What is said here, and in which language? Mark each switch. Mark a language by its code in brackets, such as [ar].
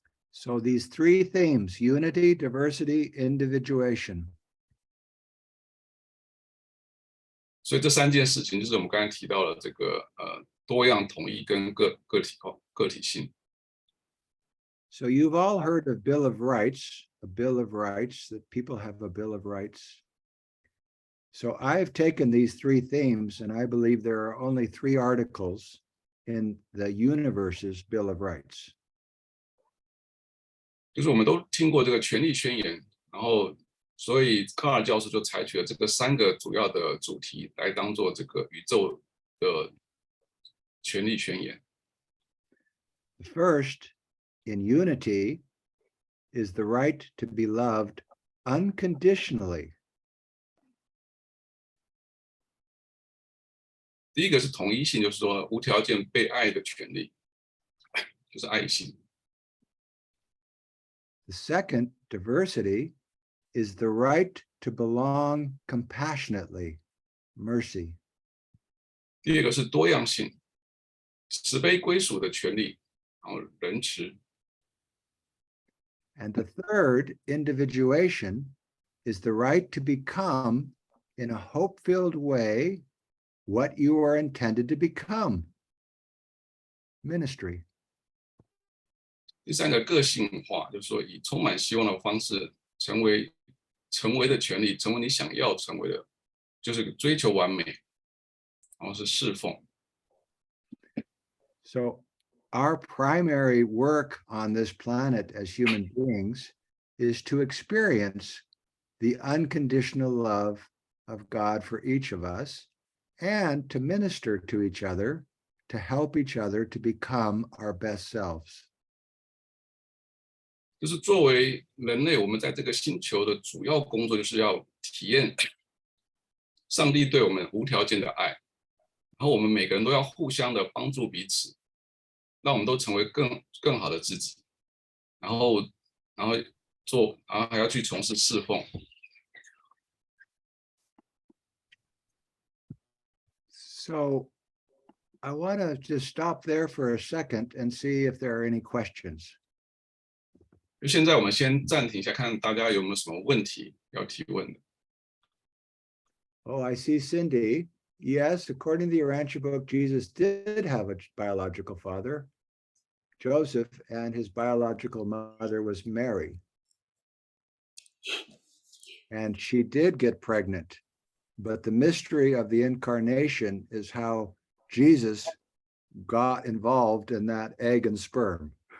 [en] So these three themes, unity, diversity, individuation, [zh] 所以这三件事情就是我们刚才提到了这个多样统一跟个体性。 [en] So you've all heard of Bill of Rights, a Bill of Rights, that people have a Bill of Rights. So I've taken these three themes, and I believe there are only 3 articles in the universe's Bill of Rights. [zh] 就是我们都听过这个权利宣言，然后所以卡尔教授就采取了这个3个主要的主题来当做这个宇宙的权利宣言。 [en] The first, in unity, is the right to be loved unconditionally. [zh] 第一个是统一性，就是说无条件被爱的权利，就是爱心。 [en] The second, diversity, is the right to belong compassionately, mercy. [zh] 第二个是多样性，慈悲归属的权利，然后仁慈。 [en] And the third, individuation, is the right to become, in a hope-filled way, what you are intended to become. Ministry. [zh] 第三个个性化，就是说以充满希望的方式成为的权利，成为你想要成为的，就是追求完美，然后是侍奉。 [en] So our primary work on this planet as human beings is to experience the unconditional love of God for each of us and to minister to each other, to help each other to become our best selves. [zh] 就是作为人类，我们在这个星球的主要工作就是要体验上帝对我们无条件的爱，然后我们每个人都要互相的帮助彼此，让我们都成为更好的自己，然后还要去从事侍奉。 [en] So I want to just stop there for a second and see if there are any questions. [zh] 就现在我们先暂停一下，看大家有没有什么问题要提问的。 [en] Oh, I see Cindy. Yes, according to the Urantia book, Jesus did have a biological father, Joseph, and his biological mother was Mary. And she did get pregnant, but the mystery of the incarnation is how Jesus got involved in that egg and sperm.